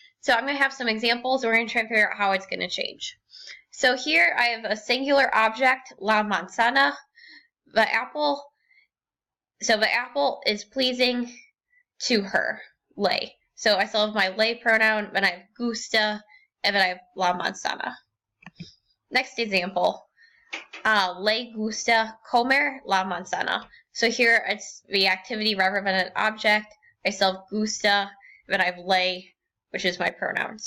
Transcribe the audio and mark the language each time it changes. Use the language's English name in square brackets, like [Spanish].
[English] So I'm going to have some examples. We're going to try to figure out how it's going to change. So here I have a singular object, [Spanish] la manzana, [English] the apple. So the apple is pleasing to her, le. So I still have my le pronoun, then I have gusta, and then I have [Spanish] la manzana. [English] Next example, [Spanish] le gusta comer la manzana. [English] So here it's the activity rather than an object. I still have gusta, then I have le, which is my pronoun.